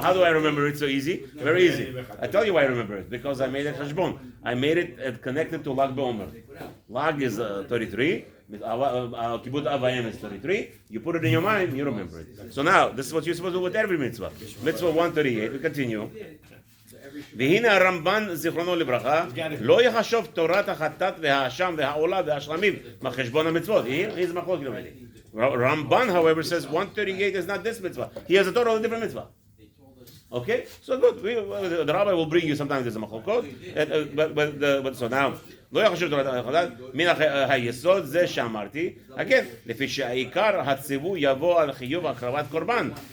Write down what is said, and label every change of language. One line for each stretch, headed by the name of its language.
English: How do I remember it so easy? Very easy. I tell you why I remember it. Because I made it cheshbon. I made it connected to Lag BaOmer. Lag is 33. Kibud Avayim is 33. You put it in your mind, you remember it. So now, this is what you're supposed to do with every mitzvah. Mitzvah 138. We continue.
Hebrew: והנה הרמב"ן זיכרונו לברכה לא יחשוב תורת החטאת והאשם והעולה והשלמים מחשבון המצוות.
English: Here's מחלוקת already. Ramban, however, says 138 is not this mitzvah. He has a totally different mitzvah. Okay, so good. The rabbi will bring you sometimes there's a machlokot, but so now לא יחשוב תורת החטאת מן היסוד זה שאמרתי.
Hebrew: Again, לפי שהעיקר הציווי יבוא על חיוב הקרבת קורבן.